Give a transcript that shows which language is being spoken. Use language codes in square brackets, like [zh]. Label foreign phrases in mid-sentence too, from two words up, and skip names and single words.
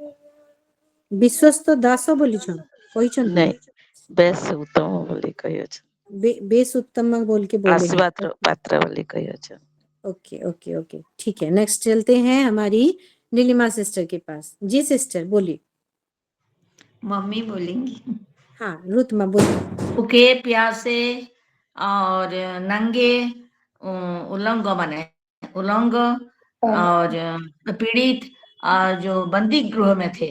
[or] ବିଶ୍ୱସ୍ତ ଦାସ ବୋଲିଛନ୍ କହିଛନ୍ତି? ନାଇଁ, ବେଶ ଉତ୍ତମ ବୋଲି କହିଅଛନ୍ତି। [hi] बेस उत्तम बोल के बोले हैं। आशीर्वाद पात्र वाली कही अच्छा। [en] okay okay okay, [hi] ठीक है। नेक्स्ट चलते हैं हमारी नीलिमा सिस्टर के पास। जी सिस्टर बोलिए। मम्मी बोलेंगी। हाँ रुत माँ बोलिए। भूखे प्यासे और नंगे, उलंग माने उलंग और पीड़ित, और जो बंदी गृह में थे,